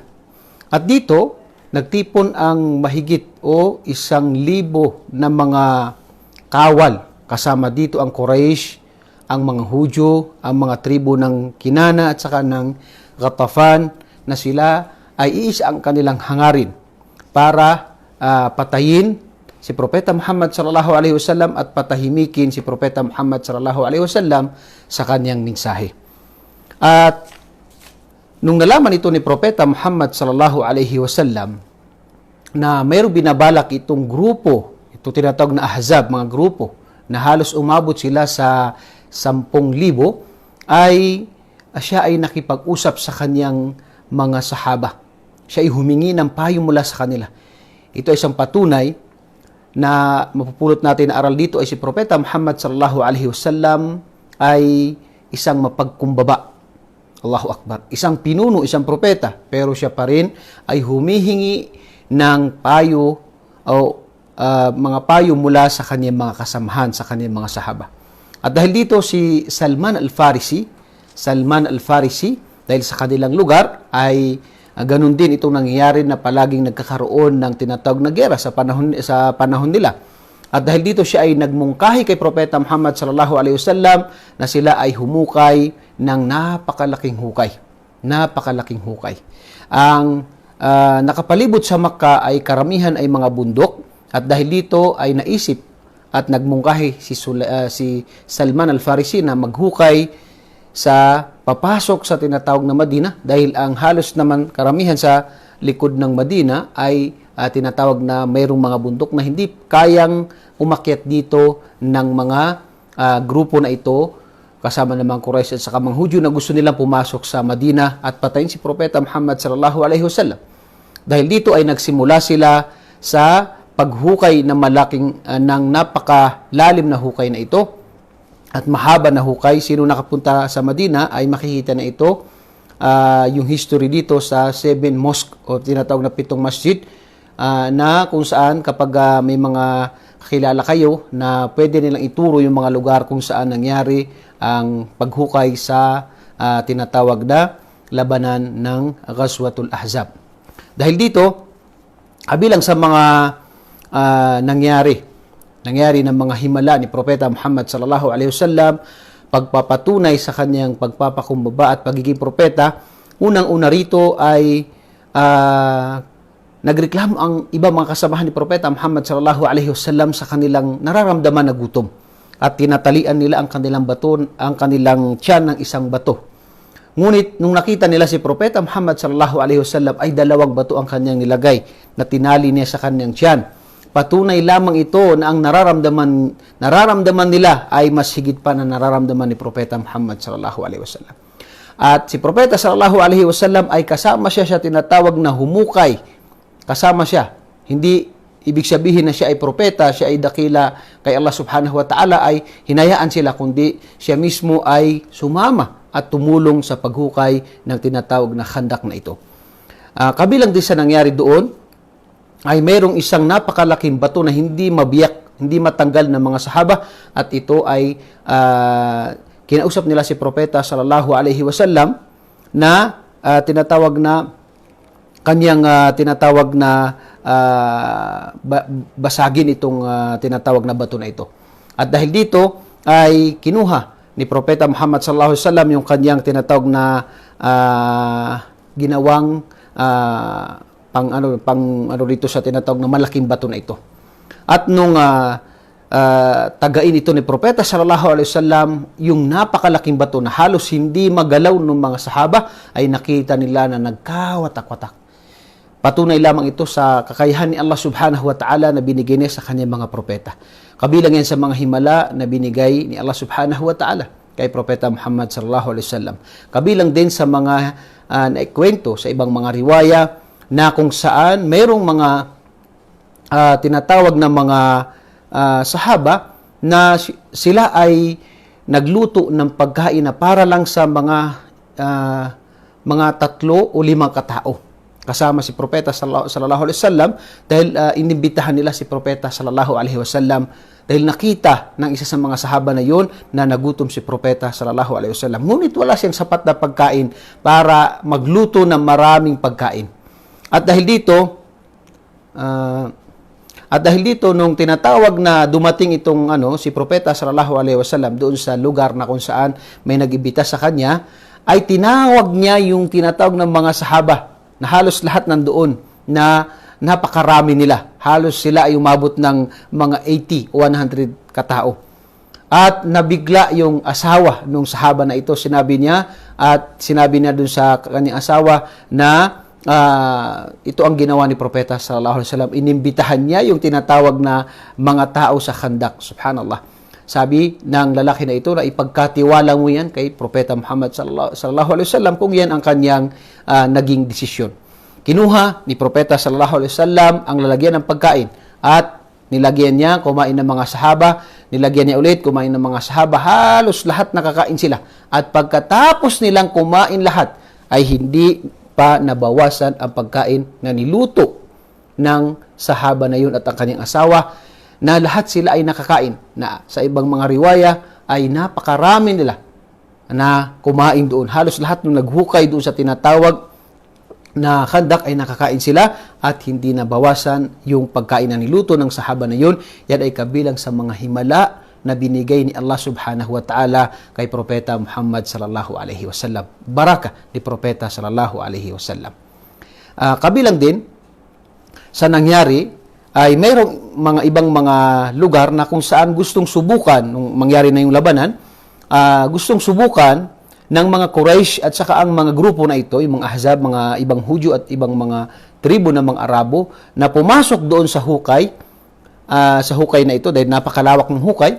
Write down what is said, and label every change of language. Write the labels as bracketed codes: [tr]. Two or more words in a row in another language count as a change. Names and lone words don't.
[tl] At dito, nagtipon ang mahigit o 1,000 na mga kawal. Kasama dito ang Quraysh, ang mga Hudyo, ang mga tribo ng Kinana at saka ng Ghatafan, na sila ay iisa ang kanilang hangarin para patayin si Propeta Muhammad [ar] صلى الله عليه وسلم [tl] at patahimikin si Propeta Muhammad [ar] صلى الله عليه وسلم [tl] sa kanyang mensahe. At nung nalaman ito ni Propeta Muhammad [ar] صلى الله عليه وسلم [tl] na mayroong binabalak itong grupo, ito tinatawag na Ahzab, mga grupo na halos umabot sila sa 10,000, ay siya ay nakipag-usap sa kanyang mga sahaba. Siya ay humingi ng payo mula sa kanila. Ito ay isang patunay na mapupulot natin na aral dito ay si Propeta Muhammad [ar] صلى الله عليه وسلم [tl] ay isang mapagkumbaba. [ar] الله أكبر. [tl] Isang pinuno, isang propeta, pero siya pa rin ay humihingi ng payo o mga payo mula sa kanyang mga kasamahan, sa kanyang mga sahaba. At dahil dito si Salman Al-Farisi, dahil sa kanilang lugar ay ganun din itong nangyayari na palaging nagkakaroon ng tinatawag na giyera sa panahon nila. At dahil dito siya ay nagmungkahi kay Propeta Muhammad [ar] صلى الله عليه وسلم [tl] na sila ay humukay ng napakalaking hukay. Ang nakapalibot sa Makkah ay karamihan ay mga bundok, at dahil dito ay naisip at nagmungkahi si Salman Al-Farisi na maghukay sa papasok sa tinatawag na Madina, dahil ang halos naman karamihan sa likod ng Madina ay tinatawag na mayroong mga bundok na hindi kayang umakyat dito ng mga grupo na ito, kasama ng mga Quraysh at saka mga Hudyo na gusto nilang pumasok sa Madina at patayin si Propeta Muhammad [ar] صلى الله عليه وسلم. [tl] Dahil dito ay nagsimula sila sa paghukay ng napakalalim na hukay na ito at mahaba na hukay. Sino nakapunta sa Madina ay makikita na ito. Yung history dito sa 7 mosque o tinatawag na 7 masjid, na kung saan kapag may mga kakilala kayo na pwede nilang ituro yung mga lugar kung saan nangyari ang paghukay sa tinatawag na labanan ng Ghazwatul Ahzab. Dahil dito, kabilang sa mga nangyari ng mga himala ni Propeta Muhammad [ar] صلى الله عليه وسلم, [tl] pagpapatunay sa kanyang pagpapakumbaba at pagiging propeta, unang-una rito ay nagreklamo ang iba mga kasamahan ni Propeta Muhammad [ar] صلى الله عليه وسلم [tl] sa kanilang nararamdaman na gutom. at tinatalian nila ang kanilang bato, ang kanilang tiyan ng isang bato. Ngunit nung nakita nila si Propeta Muhammad [ar] صلى الله عليه وسلم [tl] ay dalawang bato ang kanyang nilagay na tinali niya sa kanyang tiyan. Patunay lamang ito na ang nararamdaman nila ay mas higit pa na nararamdaman ni Propeta Muhammad [ar] صلى الله عليه وسلم. [tl] At si Propeta [ar] صلى الله عليه وسلم [tl] ay kasama siya sa tinatawag na humukay. Kasama siya. Hindi ibig sabihin na siya ay propeta, siya ay dakila kay Allah [ar] سبحانه وتعالى, [tl] ay hinayaan sila, kundi siya mismo ay sumama at tumulong sa paghukay ng tinatawag na khandak na ito. Kabilang din sa nangyari doon, ay mayroong isang napakalaking bato na hindi mabiyak, hindi matanggal ng mga sahaba, at ito ay kinausap nila si Propeta [ar] صلى الله عليه وسلم [tl] na tinatawag na basagin itong tinatawag na bato na ito. At dahil dito ay kinuha ni Propeta Muhammad [ar] صلى الله عليه وسلم [tl] yung kanyang tinatawag na ginawang pang dito sa tinatawag na malaking bato na ito. At nung tagain ito ni Propeta [ar] صلى الله عليه وسلم, [tl] yung napakalaking bato na halos hindi magalaw ng mga sahaba, ay nakita nila na nagkawatak-watak. Patunay lamang ito sa kakayahan ni Allah [ar] سبحانه وتعالى [tl] na binigay niya sa kanyang mga propeta. Kabilang yan sa mga himala na binigay ni Allah [ar] سبحانه وتعالى [tl] kay Propeta Muhammad [ar] صلى الله عليه وسلم. [tl] Kabilang din sa mga naikwento sa ibang mga riwaya na kung saan mayroong mga tinatawag na mga sahaba na sila ay nagluto ng pagkain na para lang sa mga 3 o 5 katao. Kasama si Propeta [ar] صلى الله عليه وسلم, [tl] dahil inimbitahan nila si Propeta [ar] صلى الله عليه وسلم [tl] dahil nakita ng isa sa mga sahaba na yun na nagutom si Propeta [ar] صلى الله عليه وسلم. [tl] Ngunit wala siyang sapat na pagkain para magluto ng maraming pagkain. At dahil dito nung tinatawag na dumating itong si Propeta [ar] صلى الله عليه وسلم [tl] doon sa lugar na kung saan may nag-imbita sa kanya, ay tinawag niya yung tinatawag ng mga sahaba na halos lahat nandoon, na napakarami nila. Halos sila ay umabot ng mga 80 o 100 katao. At nabigla yung asawa nung sahaba na ito. Sinabi niya dun sa kanyang asawa na ito ang ginawa ni Propeta [ar] صلى الله عليه وسلم. [tl] Inimbitahan niya yung tinatawag na mga tao sa khandak. [ar] سبحان الله. [tl] Sabi ng lalaki na ito na ipagkatiwala mo yan kay Propeta Muhammad [ar] صلى الله عليه وسلم [tl] kung yan ang kanyang naging desisyon. Kinuha ni Propeta [ar] صلى الله عليه وسلم [tl] ang lalagyan ng pagkain at nilagyan niya, kumain ng mga sahaba, nilagyan niya ulit, kumain ng mga sahaba, halos lahat nakakain sila. At pagkatapos nilang kumain lahat, ay hindi pa nabawasan ang pagkain na niluto ng sahaba na yun at ang kanyang asawa, na lahat sila ay nakakain, na sa ibang mga riwaya ay napakarami nila na kumain doon. Halos lahat nung naghukay doon sa tinatawag na khandak ay nakakain sila at hindi nabawasan yung pagkain na niluto ng sahaba na yun. Yan ay kabilang sa mga himala na binigay ni Allah [ar] سبحانه وتعالى [tl] kay Propeta Muhammad [ar] صلى الله عليه وسلم. [tl] Baraka ni Propeta [ar] صلى الله عليه وسلم. [tl] Kabilang din sa nangyari ay mayroong mga ibang mga lugar na kung saan gustong subukan, nung mangyari na yung labanan, gustong subukan ng mga Quraysh at saka ang mga grupo na ito, yung mga Ahzab, mga ibang Hudyo at ibang mga tribo ng mga Arabo, na pumasok doon sa hukay na ito, dahil napakalawak ng hukay.